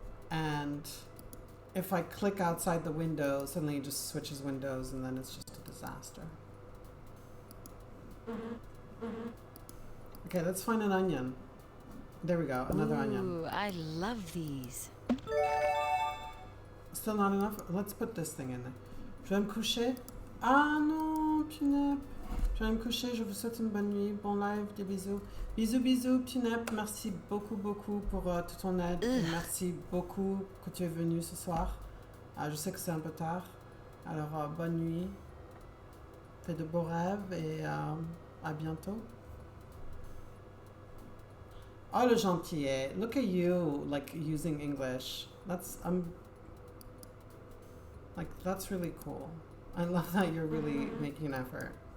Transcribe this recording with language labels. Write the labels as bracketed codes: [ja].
[en] And if I click outside the window, suddenly it just switches windows and then it's just a disaster. Okay, let's find an onion. There we go, another onion. Ooh, I love these. Still not enough? Let's put this thing in there. [fr] Je vais me coucher. Ah non, Pinep. Je vais me coucher, je vous souhaite une bonne nuit, bon live, des bisous. Bisous, bisous, Pinep. Merci beaucoup, beaucoup pour toute ton aide. Et merci beaucoup que tu es venu ce soir. Je sais que c'est un peu tard. Alors, bonne nuit. Fais de beaux rêves et à bientôt. Oh, le gentillet. [en] Look at you, like, using English. That's really cool. I love that you're really making an effort.